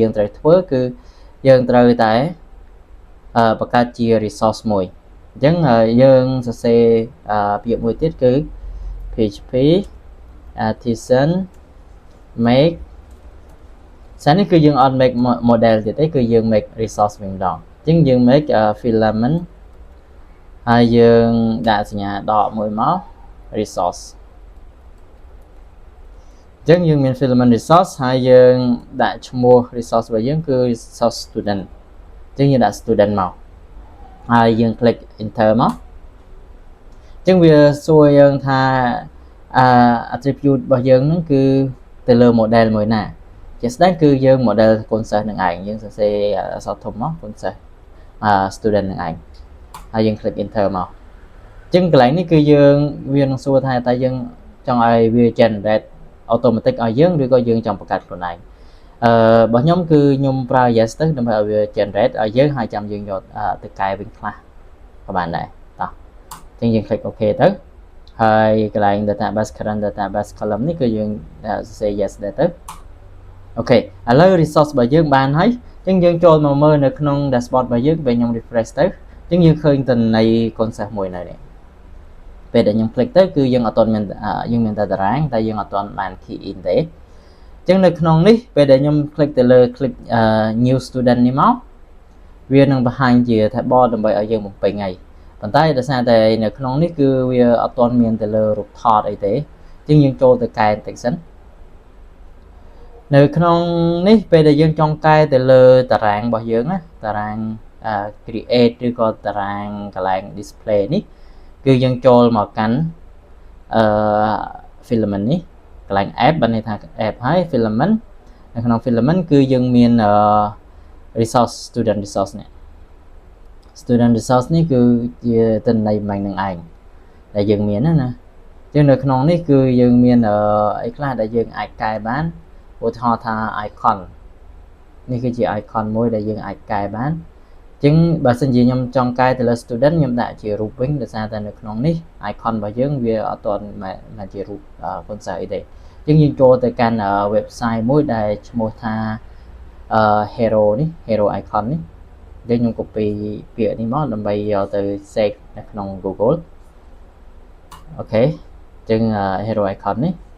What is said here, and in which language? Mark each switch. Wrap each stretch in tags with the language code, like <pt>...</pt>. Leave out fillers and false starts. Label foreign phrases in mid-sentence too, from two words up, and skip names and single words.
<km>យើងត្រូវធ្វើគឺយើងត្រូវតែបង្កើតជា resource មួយអញ្ចឹងយើងសរសេរពាក្យមួយទៀតគឺ</km> <en>php artisan make</en> <km>សិននេះគឺយើងអត់</km> <en>make model</en> <km>ទៀតទេគឺយើង</km> <en>make resource</en> <km>វិញម្ដងអញ្ចឹងយើង</km> <en>make filament</en> <km>ហើយយើងដាក់សញ្ញាដកមួយមក resource អញ្ចឹងយើងមាន</km> <en>filament resource</en> <km>ហើយយើងដាក់ឈ្មោះ resource របស់យើងគឺ</km> <en>resource student</en> <km>អញ្ចឹងយើងដាក់ student មកហើយយើង</km> <en>click enter</en> <km>មកអញ្ចឹងវាសួរយើងថា attribute របស់យើងហ្នឹងគឺទៅលើ model មួយណាជាស្ដែងគឺយើង</km> <en>model consist</en> <km>នឹងឯងយើងសរសេរអក្សរធំមក</km> <en>consist student</en> <km>នឹងឯង ហើយយើង</km> <en>click enter</en> <km>មកអញ្ចឹងកន្លែងនេះគឺយើងវានឹងសួរថាតើយើងចង់ឲ្យវា</km> <en>generate automatic</en> <km>ឲ្យយើងឬក៏យើងចង់បង្កើតខ្លួនឯងរបស់ខ្ញុំគឺខ្ញុំប្រើ yes ទៅដើម្បីឲ្យវា generate ឲ្យយើងហើយចាំយើងយក ទៅកែវិញខ្លះក៏បានដែរតោះអញ្ចឹងយើង</km> <en>click OK</en> <km>ទៅហើយកន្លែង</km> <en>database current database column</en> <km>នេះគឺយើងសរសេរ yes ដែរទៅអូខេឥឡូវ resource របស់យើងបានហើយអញ្ចឹងយើងចូលមកមើលនៅក្នុង dashboard របស់យើងពេលខ្ញុំ refresh ទៅអញ្ចឹងយើងឃើញទិន្នន័យ consist មួយនៅនេះពេលដែលខ្ញុំ click ទៅគឺយើងអត់ទាន់មានយើងមានតែតារាងតែយើងអត់ទាន់បាន</km> <en>key in</en> <km>ទេអញ្ចឹងនៅក្នុងនេះពេលដែលខ្ញុំ click ទៅលើ</km> <en>click new student</en> <km>នេះមកវានឹងបង្ហាញជា table ដើម្បីឲ្យយើងបំពេញហើយប៉ុន្តែដោយសារតែនៅក្នុងនេះគឺវាអត់ទាន់មានទៅលើរូបថតអីទេអញ្ចឹងយើងចូលទៅកែបន្តិចសិន នៅក្នុងនេះពេលដែលយើងចង់កែទៅលើតារាងរបស់យើងណាតារាង create ឬក៏តារាងកន្លែង display នេះគឺយើងចូលមកកាន់filament នេះកន្លែង app បានន័យថា app ហើយ filament នៅក្នុង filament គឺយើងមាន</km> <en>resource student resource</en> <km>នេះ</km> <en>student resource</en> <km>នេះគឺជាទិន្នន័យមិននឹងឯងដែលយើងមានណាចឹងនៅក្នុងនេះគឺយើងមានអីខ្លះដែលយើងអាចកែបានឧ ទាហរណ៍ថា icon នេះគឺជា icon មួយដែលយើងអាចកែបានចឹងបើសិនជាខ្ញុំចង់កែទៅលើ student ខ្ញុំដាក់ជារូបវិញដោយសារតែនៅក្នុងនេះ icon របស់យើងវាអត់ទាន់មកជារូបកូនសិស្សអីទេចឹងយើងចូលទៅកាន់ website មួយដែលឈ្មោះថា hero នេះ</km> <en>hero icon</en> <km>នេះខ្ញុំ copy ពាក្យនេះមកដើម្បីយកទៅ save នៅក្នុង Google អូខេចឹង</km> <en>hero icon</en> <km>នេះ</km>